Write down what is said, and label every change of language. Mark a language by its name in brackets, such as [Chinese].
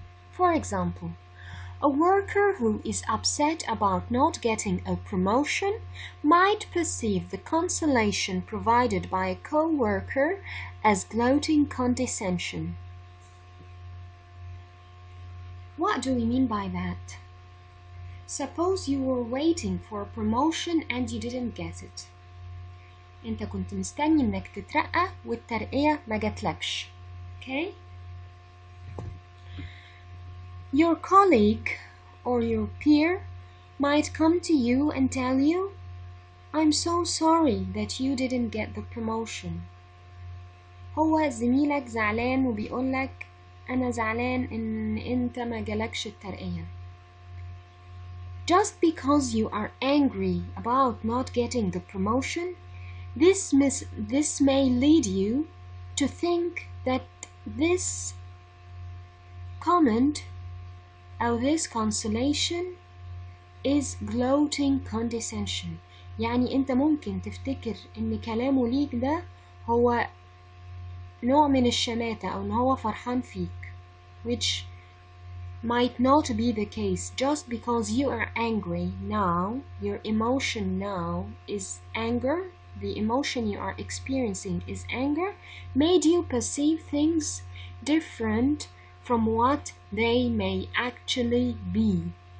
[English] For example, a worker who is upset about not getting a promotion might perceive the consolation provided by a co-worker as gloating condescension. What do we mean by that? Suppose you were waiting for a promotion and you didn't get it. [Arabic] انت كنت مستني انك تترقى والترقية ما جاتلكش. Okay? [English] Your colleague or your peer might come to you and tell you, I'm so sorry that you didn't get the promotion. [Arabic] هو زميلك زعلان وبيقولك أنا زعلان إن أنت ما جالكش الترقية. [English] Just because you are angry about not getting the promotion, this may lead you to think that this comment or this consolation is gloating condescension. [Arabic] يعني أنت ممكن تفتكر إن كلامه ليك ده هو نوع من الشماتة أو إن هو فرحان فيك, [English] which might not be the case. Just because you are angry now, your emotion now is anger, the emotion you are experiencing is anger, made you perceive things different from what they may actually be.